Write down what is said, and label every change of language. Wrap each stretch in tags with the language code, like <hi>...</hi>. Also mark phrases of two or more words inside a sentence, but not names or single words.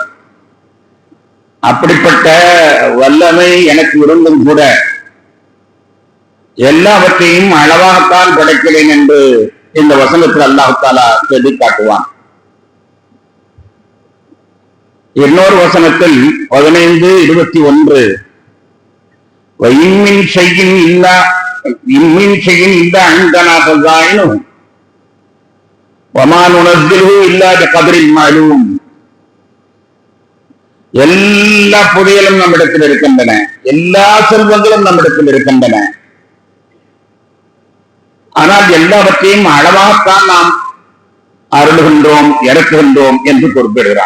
<ta>அப்படிப்பட்ட வல்லமை எனக்கு இருந்தும் கூட எல்லாவற்றையும் அளவாகத்தான் படைக்கிறேன் என்று இந்த வசனத்தில் அல்லாஹ் தஆலா சொல்லி காட்டுவான். இன்னொரு வசனத்தில்</ta> <ar>15:21 وَإِن شَيْءٍ إِلَّا عِندَنَا خَزَائِنُهُ وَمَا نُنَزِّلُهُ إِلَّا بِقَدْرٍ مَعْلُومٍ.</ar> <ta>எல்லா புதையலும் நம்மிடத்தில் இருக்கின்றன, எல்லா செல்வங்களும் நம்மிடத்தில் இருக்கின்றன. ஆனால் எல்லாவற்றையும் அளவாகத்தான் நாம் அருளுகின்றோம், இறக்குகின்றோம் என்று குறிப்பிடுகிறார்.</ta>